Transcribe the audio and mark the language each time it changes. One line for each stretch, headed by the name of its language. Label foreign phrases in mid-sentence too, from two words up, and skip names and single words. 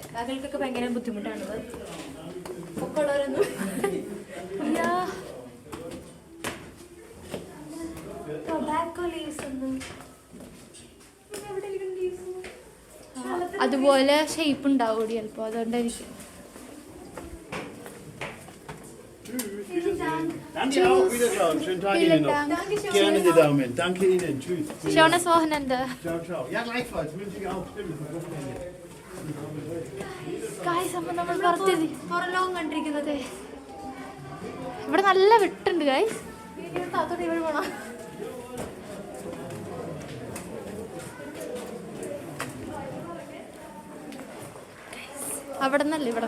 Malayalam: കാക്കൾക്കൊക്കെ ഭയങ്കര ബുദ്ധിമുട്ടാണത്. പൊക്കമുള്ളവരൊന്നും
English: tobacco leaves
Malayalam: ഒന്നും അതുപോലെ ഷേപ്പ് ഉണ്ടാവും ചിലപ്പോൾ. അതുകൊണ്ടായിരിക്കും.
German: Danke auch, wiederschauen. Schönen Tag Ihnen noch. Gerne die Daumen. Danke Ihnen. Tschüss. Schönes Wochenende.
Italian: Ciao, ciao.
German: Ja, gleichfalls. Wünsche ich auch. Stimmt. Wochenende.
Malayalam: ഗായ്സ്, അപ്പോൾ നമ്മൾ പുറത്തെത്തി. പുറലോകം കണ്ടിരിക്കുന്നത്. ഇവിടെ നല്ല വിട്ടുണ്ട് ഗായ്സ്. താത്തോട്ട് ഇവിടെ പോണോ? അവിടെ നിന്നല്ലേ ഇവിടെ